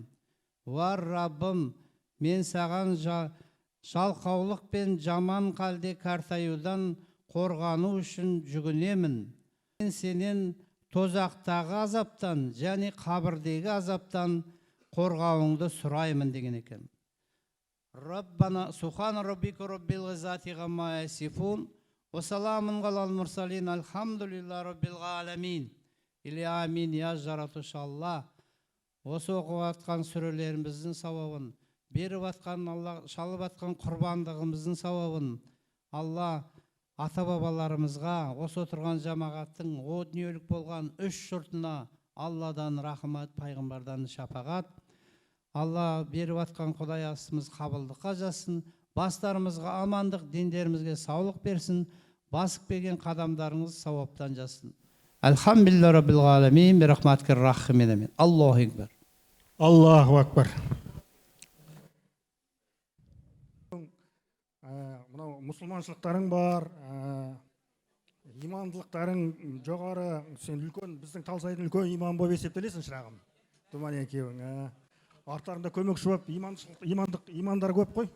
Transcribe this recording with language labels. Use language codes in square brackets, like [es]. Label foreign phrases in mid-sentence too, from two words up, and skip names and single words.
[kk] Ва Раббым, мен саған жалқаулық пен жаман қалде картаюдан қорғану үшін жүгінемін. Мен сенен тозақтағы азаптан және қабірдегі азаптан қорғауыңды сұраймын деген екен. [ar] ربنا سبحان ربك رب العزة عما يصفون وسلام على المرسلين الحمد لله رب العالمين. [kk] Или амин я жаратушалла. Осы оқып атқан сүрелеріміздің сауабын, беріп атқан Алла, шалып атқан құрбандығымыздың сауабын Алла ата-бабаларымызға, осы отырған жамағаттың о дүниелік болған үш жұртына Алладан рахмат, пайғамбардан шапағат. Алла беріп атқан Құдай асымыз қабылдыққа жассын, бастарымызға амандық, дендерімізге саулық берсін, басып келген қадамдарыңыз сауаптан жассын. [ar] الحمد لله رب العالمين برحمتك الراحمين آمين. الله أكبر. الله أكبر. [kk] Мынау мұсылманшылықтарың бар, имандылықтарың жоғары, сен үлкен, біздің Талсайдың үлкен имам болып есептелесің шырағым. Думан екеуің. Арттарында көмекші болып, имандар көп қой.